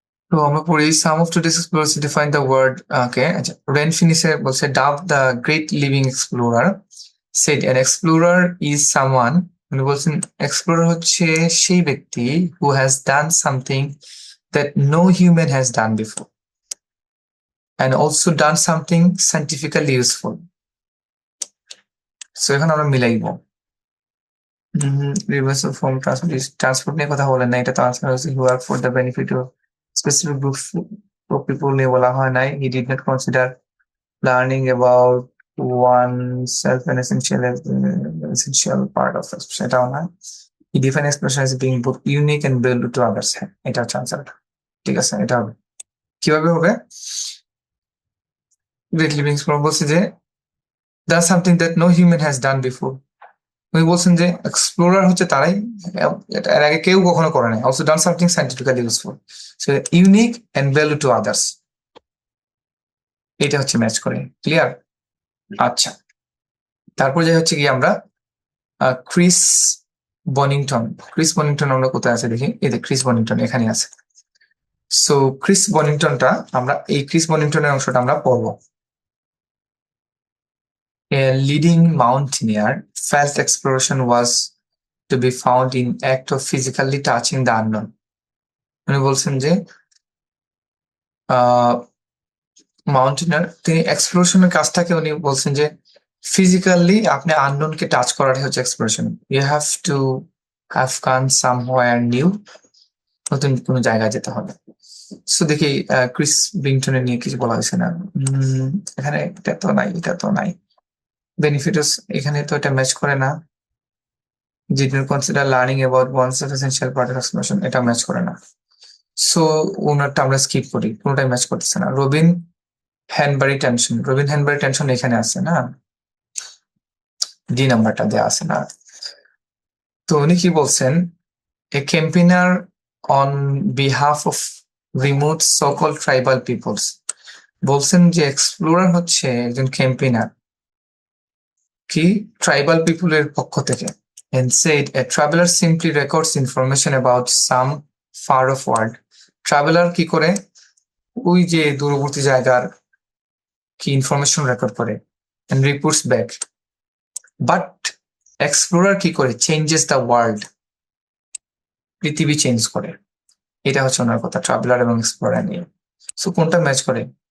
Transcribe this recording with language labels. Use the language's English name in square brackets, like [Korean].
[English] তো আমরা পড়ি some of today's explorers define the word. আচ্ছা, রেন ফিনিসে বলছে dubbed the great living explorer said an explorer is someone, [Bangla] উনি বলছেন এক্সপ্লোরার হচ্ছে সেই ব্যক্তি [English] Who has done something that no human has done before and also done something scientifically useful. [Bangla] So এখন আমরা মিলাইব। [English] Reversal from transport [Bangla] নিয়ে কথা বলেন না, এটা তো আনসার হচ্ছে [English] who work for the benefit of specific groups of people [Bangla] নিয়ে বলা হয় নাই। [English] He did not consider learning about oneself an essential part of expression, [Bangla] এটাও না। [English] He defined expression as being both unique and valuable to others. [Bangla] এটা হচ্ছে answer, ঠিক আছে। এটা হবে কিভাবে হবে? [English] Great living explorer বলছে যে done something that no human has done before. [Bangla] উনি বলছেন যে এক্সপ্লোরার হচ্ছে তারাই, এর আগে কেউ কখনো করে নাই। [English] also done something scientifically useful, so unique and value to others, [Bangla] এটা হচ্ছে ম্যাচ করে। [English] Clear? [Bangla] আচ্ছা, তারপর যে হচ্ছে কি আমরা ক্রিস বনিংটন। ক্রিস বনিংটন আমরা কোথায় আছে দেখি, এই যে ক্রিস বনিংটন এখানে আছে। সো ক্রিস বনিংটনটা আমরা এই ক্রিস বনিংটনের অংশটা আমরা পড়বো। [English] A leading mountaineer felt exploration was to be found in act of physically touching the unknown. [Bangla] উনি বলছেন যে মাউন্টেনিয়ার তিনি এক্সপ্লোরেশনের কাজটাকে উনি বলছেন যে ফিজিক্যালি আপনি আননোনকে টাচ করাটাই হচ্ছে exploration. [English] you have to have gone somewhere new, [Bangla] নতুন কোনো জায়গায় যেতে হবে। সো দেখি ক্রিস বিংটনের নিয়ে কিছু বলা হয়েছে না এখানে, এটা তো নাই, এটা তো নাই। বেনিফিটস এখানে তো এটা ম্যাচ করে না। [English] Did not consider learning about oneself essential part of exploration, [Bangla] এটা ম্যাচ করে না। সো ওনারটা আমরা স্কিপ করি, কোনোটাই ম্যাচ করতেছে না। রবিন হ্যানবারি টেনশন এখানে আছে না, ডি নাম্বারটা দেওয়া আছে না। তো উনি কি বলছেন, [English] A campaigner on behalf of remote সকল tribal peoples. [Bangla] বলছেন যে এক্সপ্লোরার হচ্ছে একজন ক্যাম্পেইনার কি ট্রাইবাল পিপুলের পক্ষ থেকে। [English] and said a traveler simply records information about some far off world. [Bangla] Traveller কি করে, ওই যে দূরবর্তী জায়গার কি ইনফরমেশন রেকর্ড করে [English] and reports back. [Bangla] But explorer কি করে, [English] changes the world, [Bangla] পৃথিবী চেঞ্জ করে। এটা হচ্ছে ওনার কথা ট্রাভেলার এবং এক্সপ্লোরার নিয়ে। সো কোনটা ম্যাচ করে?